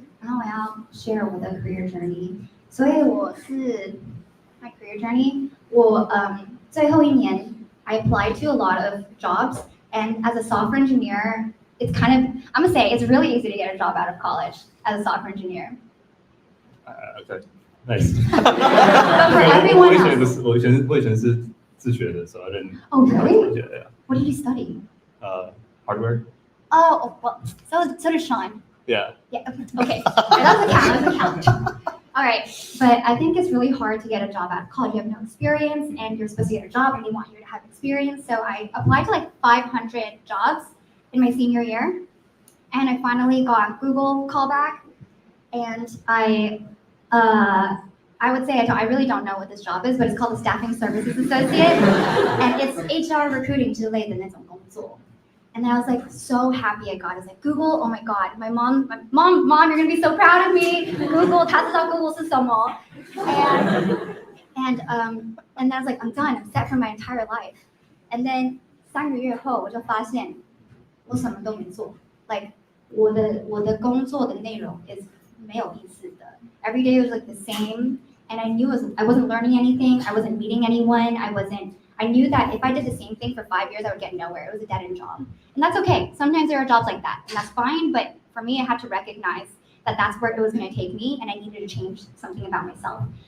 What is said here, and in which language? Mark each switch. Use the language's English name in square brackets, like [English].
[Chinese] 然后我要 share 我的 career journey. 所以我是 [English] my career journey. [Chinese] 我最后一年 [English] I applied to a lot of jobs, and as a software engineer, it's kind of I'm gonna say it's really easy to get a job out of college as a software engineer. Okay, nice. But for everyone else, [Chinese] 我以前是自学的，所以认。 [English] Oh really? Yeah. What did you study? Hardware. Oh well, so did Sean. Yeah. Yeah. Okay. That doesn't count. All right, but I think it's really hard to get a job out of college. You have no experience, and you're supposed to get a job, and they want you to have experience. So I applied to like 500 jobs in my senior year, and I finally got Google callback. And I would say I really don't know what this job is, but it's called a staffing services associate, and it's HR recruiting [Chinese] 之类的那种工作。 [English] And I was like so happy I got it. I was like, Google, oh my God. My mom, you're gonna be so proud of me. [Chinese] Google, 他知道 Google 是什么。 [English] And then I was like, I'm done. I'm set for my entire life. [Chinese] And then 3个月后我就发现我什么都没做。 Like 我的工作的内容 is 没有意思的。 [English] Every day was like the same. And I knew I wasn't learning anything. I wasn't meeting anyone. I knew that if I did the same thing for 5 years, I would get nowhere. It was a dead-end job. And that's okay. Sometimes there are jobs like that, and that's fine. But for me, I had to recognize that that's where it was going to take me, and I needed to change something about myself.